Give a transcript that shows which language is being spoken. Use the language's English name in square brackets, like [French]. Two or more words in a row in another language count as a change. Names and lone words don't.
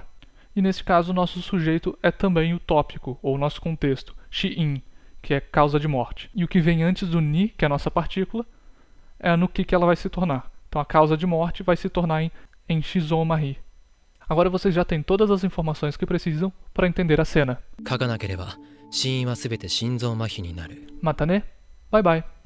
[Portuguese] E nesse caso o nosso sujeito é também o tópico, ou o nosso contexto, shiin, que é causa de morte. E o que vem antes do ni, que é a nossa partícula, é no que ela vai se tornar. Então a causa de morte vai se tornar em shizou-mahi. Agora vocês já têm todas as informações que precisam para entender a cena. [Japanese] 書かなければ死因はすべて心臓麻痺になる。またね? [English] Bye bye.